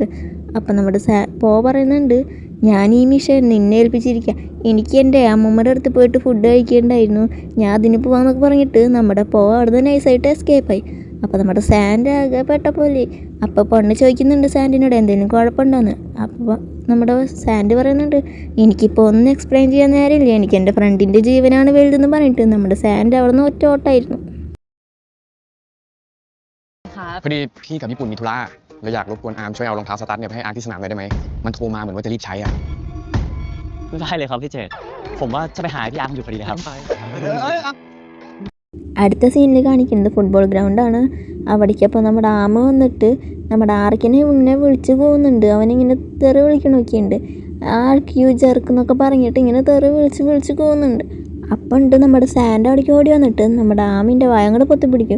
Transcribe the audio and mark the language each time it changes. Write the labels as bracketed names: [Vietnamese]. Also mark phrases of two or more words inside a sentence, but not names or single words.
[Malayalam] അപ്പം നമ്മുടെ പറയുന്നുണ്ട് ഞാൻ ഈ മിഷൻ നിന്നെ ഏൽപ്പിച്ചിരിക്കുക, എനിക്ക് എൻ്റെ അമ്മൂമ്മയുടെ അടുത്ത് പോയിട്ട് ഫുഡ് കഴിക്കേണ്ടായിരുന്നു, ഞാൻ അതിന് പോവാന്നൊക്കെ പറഞ്ഞിട്ട് നമ്മുടെ അവിടെ നൈസായിട്ട് എസ്കേപ്പായി. അപ്പോൾ നമ്മുടെ സാൻഡ് ആകെ പെട്ട പോലെ. അപ്പോൾ പൊണ്ണ് ചോദിക്കുന്നുണ്ട് സാൻഡിനോട് എന്തെങ്കിലും കുഴപ്പമുണ്ടോയെന്ന്. അപ്പോൾ നമ്മുടെ സാൻഡ് പറയുന്നുണ്ട് എനിക്കിപ്പോൾ ഒന്നും എക്സ്പ്ലെയിൻ ചെയ്യാൻ നേരമില്ല, എനിക്ക് എൻ്റെ ഫ്രണ്ടിൻ്റെ ജീവനാണ് വലുതെന്ന് പറഞ്ഞിട്ട് നമ്മുടെ സാൻഡ് അവിടെ നിന്ന് ഒറ്റ ഓട്ടായിരുന്നു. [Thai] พอดีพี่กับญี่ปุ่นมีธุระเลยอยากรบกวนอาร์มช่วยเอารองเท้าสตั๊ดเนี่ยไปให้อาร์ที่สนามได้ไหมมันโทรมาเหมือนว่าจะรีบใช้อ่ะ ได้เลยครับพี่เจตผมว่าจะไปหาพี่อาร์มอยู่พอดีเลยครับ [Malayalam] അടുത്ത സീനിൽ കാണിക്കുന്നത് ഫുട്ബോൾ ഗ്രൗണ്ടാണ്. അവിടേക്ക് അപ്പോൾ നമ്മുടെ ആമ വന്നിട്ട് നമ്മുടെ ആർക്കിനെ ഇങ്ങനെ വിളിച്ച് പോകുന്നുണ്ട്. അവനിങ്ങനെ തെറി വിളിക്കണമൊക്കെയുണ്ട്. ആർക്ക് [English] you jerk [Malayalam] പറഞ്ഞിട്ട് ഇങ്ങനെ തെറി വിളിച്ച് പോകുന്നുണ്ട്. അപ്പം ഉണ്ട് നമ്മുടെ സാൻഡ് അവിടേക്ക് ഓടി വന്നിട്ട് നമ്മുടെ ആമിൻ്റെ വായ അങ്ങോട്ട് പൊത്തിപ്പിടിക്കും.